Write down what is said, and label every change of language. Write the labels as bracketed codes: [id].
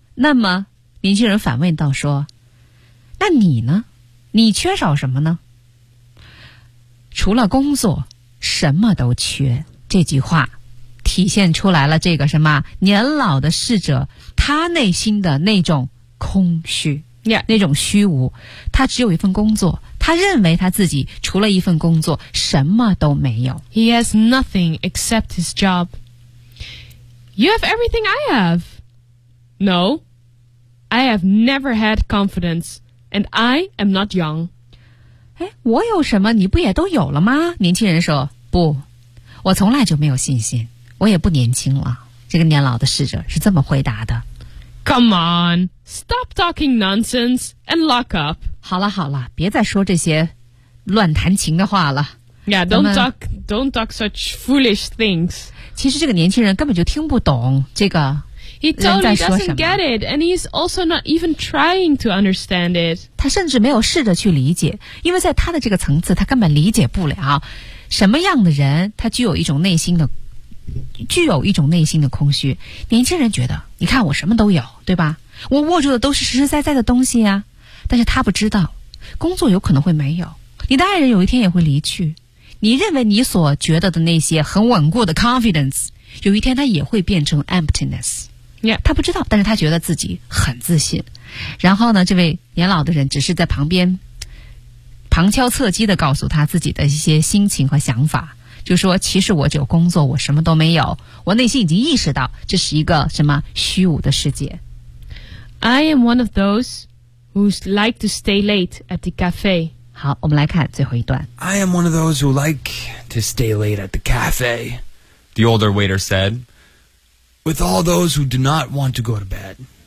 [zh] 那么年轻人反问道说那你呢你缺少什么呢除了工作什么都缺这句话体现出来了这个什么年老的侍者他内心的那种空虚 [en] Yeah. [zh] 那种虚无他只有一份工作他认为他自己除了一份工作什么都没有 [en] He has nothing except his job You have everything I have No I have never had confidence And I am not young [zh] 诶我有什么你不也都有了吗年轻人说不我从来就没有信心我也不年轻了这个年老的侍者是这么回答的 [en] Come on Stop talking nonsense and lock up. [zh] 好了好了，别再说这些乱弹琴的话了。 [en] Yeah, don't talk such foolish things. [zh] 其实这个年轻人根本就听不懂这个人在说什么。 [en] He totally doesn't get it, and he's also not even trying to understand it. [zh] 他甚至没有试着去理解，因为在他的这个层次，他根本理解不了什么样的人，他具有一种内心的空虚。年轻人觉得，你看我什么都有，对吧？我握住的都是实实在在的东西啊，但是他不知道，工作有可能会没有，你的爱人有一天也会离去，你认为你所觉得的那些很稳固的 confidence， 有一天他也会变成 emptiness。 [en] Yeah. [zh] 他不知道，但是他觉得自己很自信。然后呢，这位年老的人只是在旁边旁敲侧击地告诉他自己的一些心情和想法，就说其实我只有工作，我什么都没有，我内心已经意识到这是一个什么虚无的世界。 [en] I am one of those who like to stay late at the cafe. [zh] 好，我们来看最后一段。 [en] I am one of those who like to stay late at the cafe, the older waiter said, with all those who do not want to go to bed.